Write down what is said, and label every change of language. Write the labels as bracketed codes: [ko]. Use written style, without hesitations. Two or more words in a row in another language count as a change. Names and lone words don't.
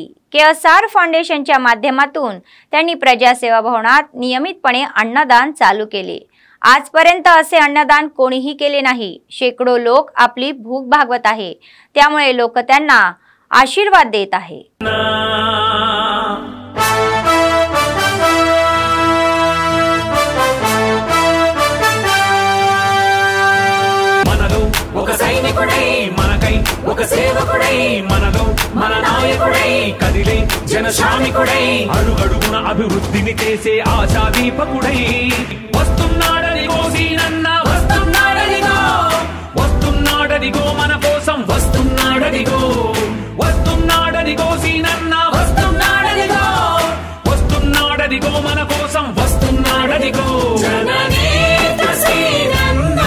[mr] केएसआर फाउंडेशनच्या माध्यमातून त्यांनी प्रजासेवा भवनात नियमितपणे अन्नदान चालू केले। आजपर्यंत असे अन्नदान कोणीही केले नाही। शेकडो लोक आपली भूक भागवत आहे, त्यामुळे लोक त्यांना आशीर्वाद देत आहे। [te] ఒక సైనికుడై మనకై ఒక సేవకుడై మనలో మన నాయకుడై కదిలే జనశ్రామికుడై అడుగడుగున అభివృద్ధిని చేసే ఆశా దీపకుడై వస్తున్నాడనిగో సీనన్న వస్తున్నాడనిగో వస్తున్నాడనిగో మన కోసం వస్తున్నాడనిగో వస్తున్నాడనిగో సీనన్న వస్తున్నాడనిగో వస్తున్నాడనిగో మన కోసం వస్తున్నాడనిగో జననేత సీనన్న